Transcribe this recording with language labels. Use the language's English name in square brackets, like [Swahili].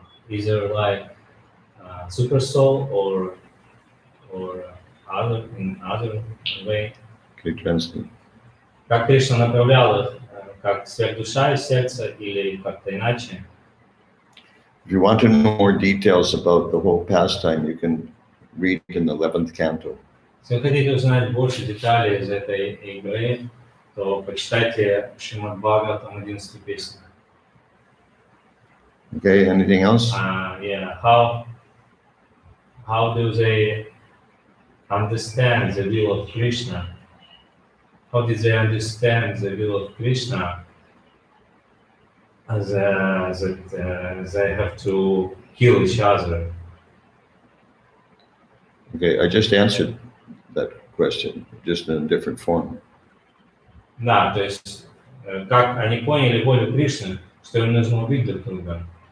[English] Is there like super soul or other way? Okay, translate. [Russian] Как Кришна направлял их, как сверхдуша из сердца или как-то иначе? [English] If you want to know more details about the whole pastime, you can read in the 11th canto. [Russian] Если вы хотите узнать больше деталей из этой игры, то почитайте Шримад Бхагаватам 11 песню. [English] Okay, anything else? Yeah. How do they understand the will of Krishna? How did they understand the will of Krishna that they have to kill each other? Okay, I just answered that question, just in a different form. [Russian] Да, то есть как они поняли волю Кришны, что им нужно убить друг друга.